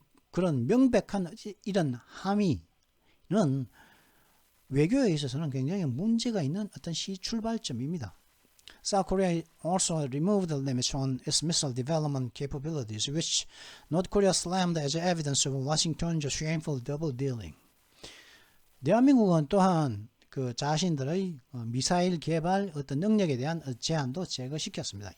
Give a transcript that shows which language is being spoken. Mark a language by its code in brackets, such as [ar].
[ko] 그런 명백한 이런 함의는 외교에 있어서는 굉장히 문제가 있는 어떤 출발점입니다. [en] South Korea also removed the limits on its missile development capabilities, which North Korea slammed as evidence of Washington's shameful double dealing. [ko] 대한민국은 또한 그 자신들의 미사일 개발 어떤 능력에 대한 제한도 제거시켰습니다.